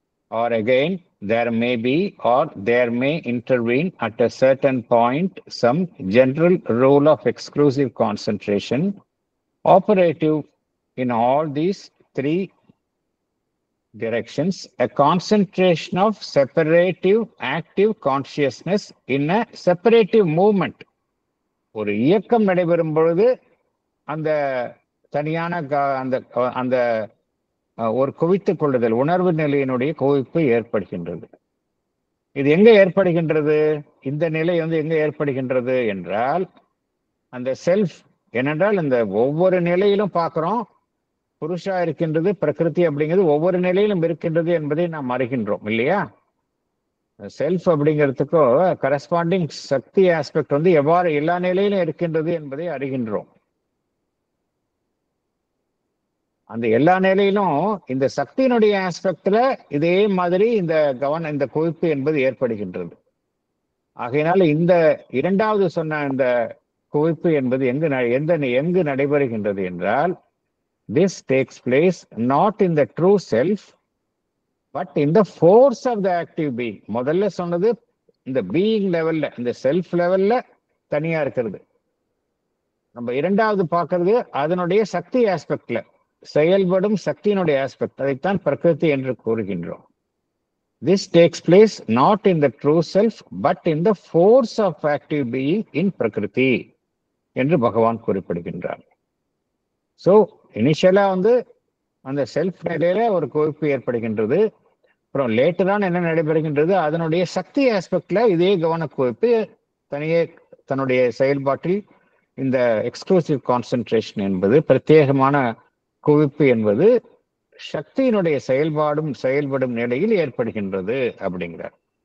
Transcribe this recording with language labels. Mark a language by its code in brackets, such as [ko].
[en] Or again, there may be or there may intervene at a certain point some general rule of exclusive concentration operative in all these 3 directions, a concentration of separative active consciousness in a separative movement. [ta] ஒரு இயக்கம் நடைபெறும் பொழுது அந்த தனியான அந்த ஒரு குவித்துக் கொள்ளுதல், உணர்வு நிலையினுடைய குவிப்பு ஏற்படுகின்றது. இது எங்க ஏற்படுகின்றது? இந்த நிலை எங்க ஏற்படுகின்றது என்றால், அந்த செல்ஃப், ஏனென்றால் இந்த ஒவ்வொரு நிலையிலும் பார்க்கிறோம், புருஷா இருக்கின்றது, பிரகிருதி அப்படிங்கிறது ஒவ்வொரு நிலையிலும் இருக்கின்றது என்பதை நாம் அறிகின்றோம் இல்லையா? செல்ஃப் அப்படிங்கிறதுக்கோ கரஸ்பாண்டிங் சக்தி ஆஸ்பெக்ட் எவ்வாறு எல்லா நிலையிலும் இருக்கின்றது என்பதை அறிகின்றோம். அந்த எல்லா நிலையிலும் இந்த சக்தியினுடைய ஆஸ்பெக்ட்ல இதே மாதிரி இந்த குவிப்பு என்பது ஏற்படுகின்றது. ஆகையினால இந்த இரண்டாவது சொன்ன இந்த குவிப்பு என்பது எங்கு நடைபெறுகின்றது என்றால், [en] this takes place not in the true self but in the force of the active being. [ta] முதல்ல சொன்னது இந்த பீயிங் லெவல்ல, இந்த செல்ஃப் லெவல்ல தனியா இருக்கிறது. நம்ம இரண்டாவது பார்க்கறது அதனுடைய சக்தி ஆஸ்பெக்ட்ல, செயல்படும் சக்தியினுடைய ஆஸ்பெக்ட், அதைத்தான் பிரகிருதி என்று கூறுகின்றோம். [en] This takes place not in the true self but in the force of active being in Prakriti [ta] என்று பகவான் குறிப்பிடுகின்றார். ஸோ இனிஷியலா வந்து அந்த செல்ஃப் நிலையில ஒரு குவிப்பு ஏற்படுகின்றது. அப்புறம் லேட்டரான என்ன நடைபெறுகின்றது, அதனுடைய சக்தி ஆஸ்பெக்ட்ல இதே கவனக்குவிப்பு தனியே தன்னுடைய செயல்பாட்டில் இந்த எக்ஸ்க்ளூசிவ் கான்சென்ட்ரேஷன் என்பது, பிரத்யேகமான குவிப்பு என்பது சக்தியினுடைய செயல்படும் நிலையில் ஏற்படுகின்றது அப்படிங்கிறார்.